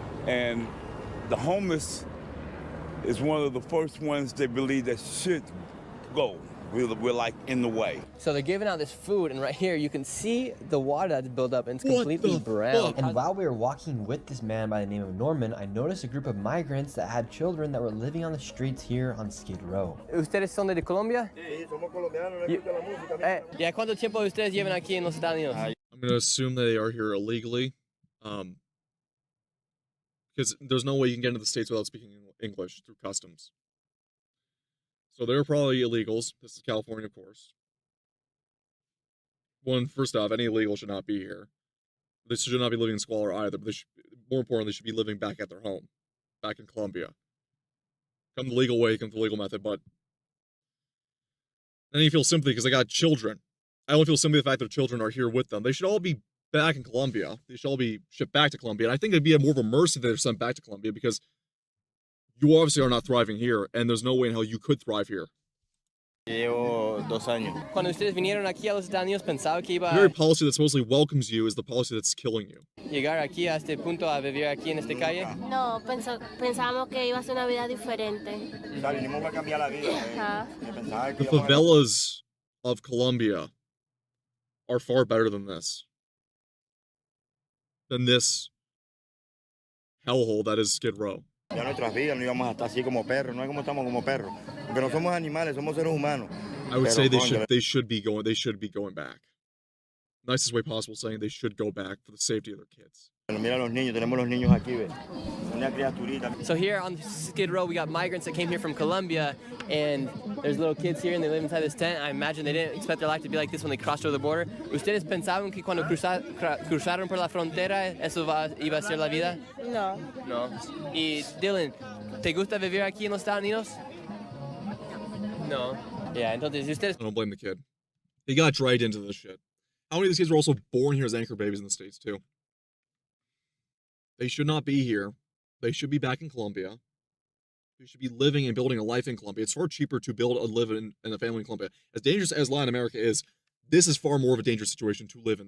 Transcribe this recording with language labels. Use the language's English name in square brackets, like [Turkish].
[English] And the homeless is one of the first ones they believe that should go. We're like in the way. So they're giving out this food, and right here you can see the water that's built up, and it's completely brown. And while we were walking with this man by the name of Norman, I noticed a group of migrants that had children that were living on the streets here on Skid Row. [Spanish] ¿Ustedes son de Colombia? Sí, somos colombianos, no escuchan la música. ¿Y cuánto tiempo ustedes llevan aquí en los Estados Unidos? [English] I'm going to assume they are here illegally. Because there's no way you can get into the States without speaking English through customs. So they're probably illegals. This is California, of course. First off, any illegal should not be here. They should not be living in squalor either, but more importantly, they should be living back at their home, back in Colombia. Come the legal way, come the legal method, but then you feel sympathy because they got children. I don't feel sympathy for the fact that their children are here with them. They should all be back in Colombia. They should all be shipped back to Colombia. And I think it'd be more of a mercy that they're sent back to Colombia because you obviously are not thriving here, and there's no way in hell you could thrive here. [Spanish] Llevo 2 años. Cuando ustedes vinieron aquí a los Estados Unidos, pensaba que iba [English] The very policy that supposedly welcomes you is the policy that's killing you. [Spanish] llegar aquí a este punto a vivir aquí en esta calle. No, pensábamos que iba a ser una vida diferente. [English] The favelas of Colombia are far better than this. Than this hellhole that is Skid Row. [Spanish] Ya nuestras vidas no íbamos a estar así como perros, no es como estamos como perros, porque no somos animales, somos seres humanos. [English] I would say they should be going back. Nicest way possible, saying they should go back for the safety of their kids. [Spanish] Mira los niños, tenemos los niños aquí, ve. Una criaturita. [English] So here on Skid Row, we got migrants that came here from Colombia, and there's little kids here, and they live inside this tent. I imagine they didn't expect their life to be like this when they crossed over the border. [Spanish] ¿Ustedes pensaban que cuando cruzaron por la frontera, eso iba a ser la vida? No. No. Y Dylan, ¿te gusta vivir aquí en los Estados Unidos? No. Yeah, entonces, ustedes... [English] I don't blame the kid. He got dragged into this shit. How many of these kids were also born here as anchor babies in the States, too? They should not be here. They should be back in Colombia. They should be living and building a life in Colombia. It's far cheaper to build and live in a family in Colombia. As dangerous as Latin America is, this is far more of a dangerous situation to live in.